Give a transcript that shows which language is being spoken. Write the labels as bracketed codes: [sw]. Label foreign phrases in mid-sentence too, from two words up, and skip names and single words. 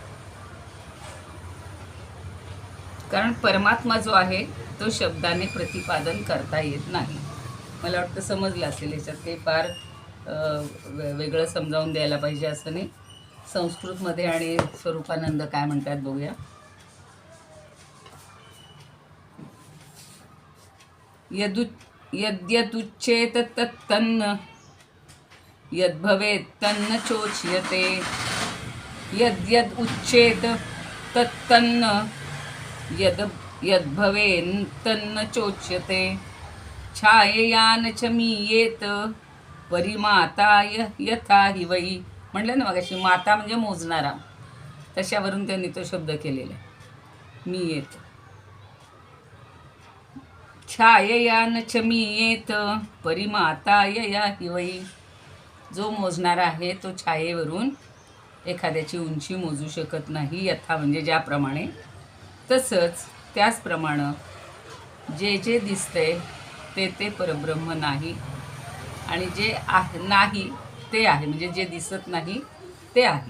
[mr] कारण परमात्मा जो आहे तो शब्दाने प्रतिपादन करता येत नाही. मला वाटतं समजलं असेल. याच्यात काही फार वेगळं समजावून द्यायला पाहिजे असं नाही. संस्कृतमध्ये आणि स्वरूपानंद काय म्हणतात बघूया. [sa] यद्यदुच्चेत तत्तन्न यद्भवेत् तन्न चोच्यते. यद्यद उच्चेत तत्तन्न यद्भवेन् तन्न चोच्यते. छाययान च मीयेत परिमाताय यथा हि वै. [mr] म्हटलं ना मगाशी, माता म्हणजे मोजणारा, तशावरून त्यांनी तो शब्द केलेला आहे, मीयेत. [sa] छाययान च मीयेत परिमाताय या हि वै. [mr] जो मोजणारा आहे तो छायेवरून एखाद्याची उंची मोजू शकत नाही. यथा म्हणजे ज्याप्रमाणे, तसंच त्याचप्रमाणे जे जे दिसतंय ते ते परब्रह्म नाही, आणि जे नाही ते आहे, म्हणजे जे दिसत नाही ते आहे.